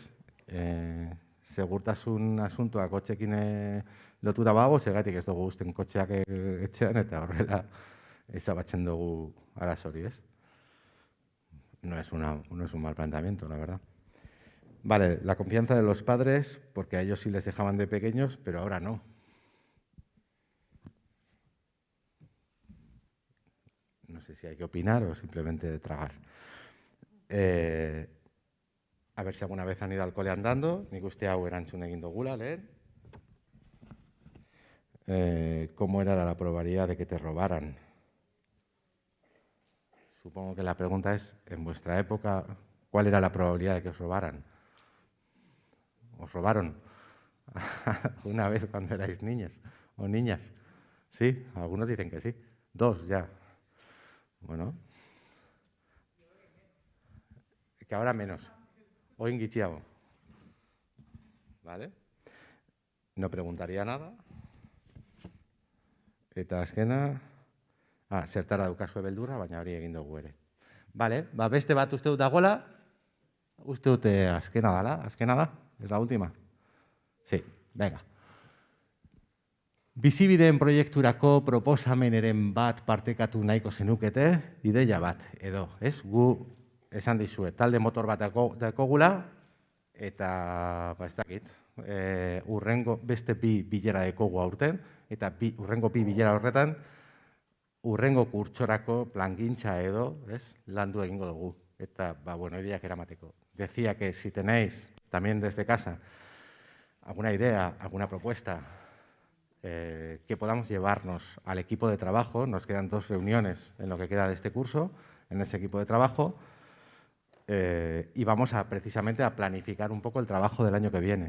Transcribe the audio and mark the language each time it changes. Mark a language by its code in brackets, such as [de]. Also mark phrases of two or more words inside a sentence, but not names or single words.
[eu] Segurtasun asuntoa kotxekin lotura bago, zergatik ez dugu uzten kotxeak etxean eta horrela ezabatzen dugu arazori, ez? [es] No es un mal planteamiento, la verdad. Vale, la confianza de los padres, porque a ellos sí les dejaban de pequeños, pero ahora no. No sé si hay que opinar o simplemente tragar. A ver si alguna vez han ido al cole andando. [eu] Nik uste hau erantzun egin dugula, lehen. [es] ¿Cómo era la probabilidad de que te robaran? Supongo que la pregunta es, en vuestra época, ¿cuál era la probabilidad de que os robaran? ¿Os robaron una vez cuando erais niños o niñas? Sí, algunos dicen que sí. 2 ya. Bueno. Que ahora menos. [eu] Oin gitxiago. [es] ¿Vale? No preguntaría nada. [eu] Eta azkena... zertara daukazue beldurra, baina hori egin dugu ere. Vale, beste bat uste dut dagoela. Uste dut azkena dala. Azkena da? [es] Es la última? Sí, venga. [eu] Bizibideen proiekturako proposameneren bat partekatu nahiko zenukete, ideia bat, edo, ez? Gu esan dizuet, talde motor bat dakogula, eta, ez dakit, urrengo beste bi bilera dekogu aurten, eta urrengo bi bilera horretan, urrengo kurtsorako plangintza edo, ez? Landu egingo dugu. Eta, bueno, ideak eramateko. [es] Decía que si tenéis, también desde casa, alguna idea, alguna propuesta, que podamos llevarnos al equipo de trabajo. Nos quedan 2 reuniones en lo que queda de este curso, en ese equipo de trabajo, y vamos precisamente a planificar un poco el trabajo del año que viene.